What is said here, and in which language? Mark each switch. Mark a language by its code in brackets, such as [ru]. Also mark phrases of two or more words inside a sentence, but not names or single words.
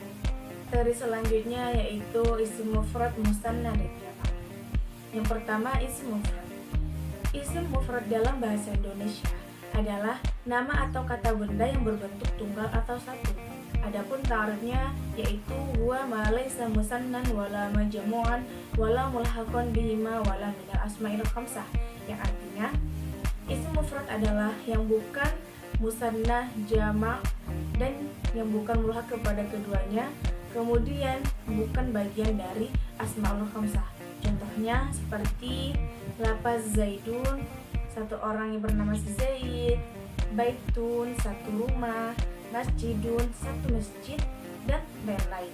[id] Dari selanjutnya yaitu isim mufrad, musanna dan jamak. Yang pertama isim mufrad. Isim mufrad dalam bahasa Indonesia adalah nama atau kata benda yang berbentuk tunggal atau satu. Adapun ta'rifnya yaitu [ar] هو ما ليس مثنى ولا مجموعا ولا ملحقا بهما ولا من الأسماء الخمسة, [id] yang artinya isim mufrad adalah yang bukan musanna, jamak, dan yang bukan mulhaq kepada keduanya, kemudian bukan bagian dari [ar] الأسماء الخمسة. [id] Contohnya seperti lafaz zaidun, satu orang yang bernama si Zaid, baitun, satu rumah, masjidun, satu masjid, dan lain-lain.